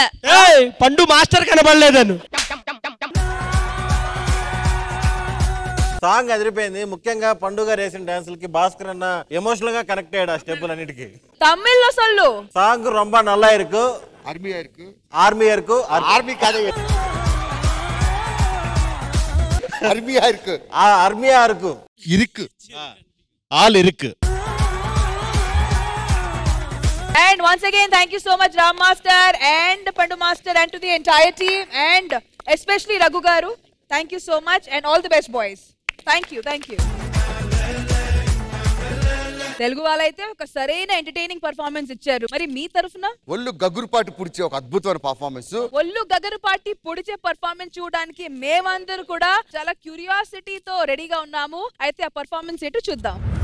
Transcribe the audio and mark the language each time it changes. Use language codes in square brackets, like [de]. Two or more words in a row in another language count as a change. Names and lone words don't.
[te] పండు మాస్టర్ కనబడలేదను. సాంగ్ అదిరిపోయింది. ముఖ్యంగా పండుగ రేసిన డాన్సులకి భాస్కర్ అన్న ఎమోషనల్ గా కనెక్ట్ అయ్యాడు ఆ స్టెప్పులు అన్నిటికీ. తమిళ్లో సొల్లు [ta] ஸாங் ரொம்ப நல்லா இருக்கு ஆர்மி இருக்கு [te] ఆర్మీ కాదే [ta] அருமையா இருக்கு. அருமையா இருக்கு. இருக்கு. ஆல் இருக்கு. [en] And once again, thank you so much, Ram Master and Pandu Master, and to the entire team, and especially Raghu Garu. Thank you so much, and all the best, boys. Thank you. [te] తెలుగు వాళ్ళైతే ఒక సరైన [en] entertaining performance [te] ఇచ్చారు. మరి మీ తరఫున ఒళ్ళు గగురుపాటి పుడిచే ఒక అద్భుతమైన పర్ఫార్మెన్స్. ఒళ్ళు గగురుపాటి పుడిచే పర్ఫార్మెన్స్ చూడడానికి మేమందరూ కూడా చాలా క్యూరియాసిటీతో రెడీగా ఉన్నాము. అయితే ఆ పర్ఫార్మెన్స్ ఏంటో చూద్దాం.